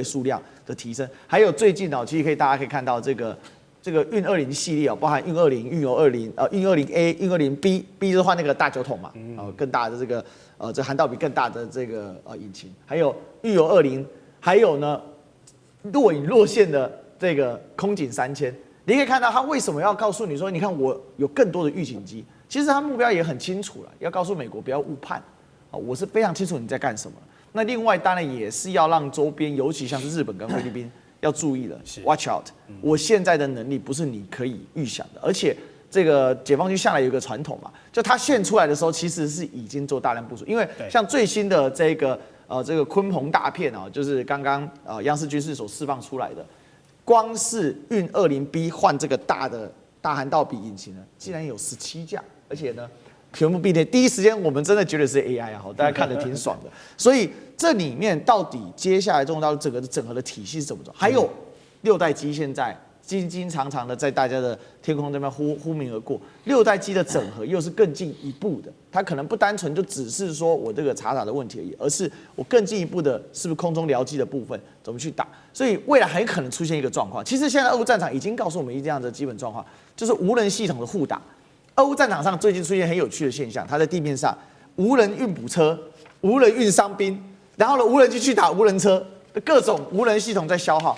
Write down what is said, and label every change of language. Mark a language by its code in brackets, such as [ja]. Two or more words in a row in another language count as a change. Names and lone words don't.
[zh] 數量的提升，還有最近其實大家可以看到這個運20系列包含運20、運油20、運20A、運20B，B 就是換那個大酒桶嘛，更大的這個這涵道比更大的這個引擎，還有運油20，還有呢若隱若現的這個空警3000，你可以看到他為什麼要告訴你說，你看我有更多的預警機，其實他目標也很清楚了，要告訴美國不要誤判，我是非常清楚你在幹什麼。那另外當然也是要讓周邊，尤其像是日本跟菲律賓要注意了 ， [en] watch out， [zh] 我現在的能力不是你可以預想的，而且這個解放軍向來有一個傳統嘛，就他現出來的時候其實是已經做大量部署，因為像最新的這個鯤鵬大片就是剛剛央視軍事所釋放出來的，光是運20B 換這個大涵道比引擎呢，竟然有17架，而且呢全部並列，第一時間我們真的覺得是 AI 啊，大家看得挺爽的。所以这裡面到底接下來中國大陸整個的整合的體系是怎麼走？還有6代機現在經常的在大家的天空這邊呼鳴而過，6代機的整合又是更進一步的，它可能不單純就只是說我這個查打的問題而已，而是我更進一步的是不是空中僚機的部分怎麼去打？所以未來還可能出現一個狀況，其實現在俄烏戰場已經告訴我們這樣的基本狀況，就是無人系統的互打。俄烏戰場上最近出現很有趣的現象，它在地面上無人運補車、無人運傷兵，然後呢無人機去打無人車，各種無人系統在消耗。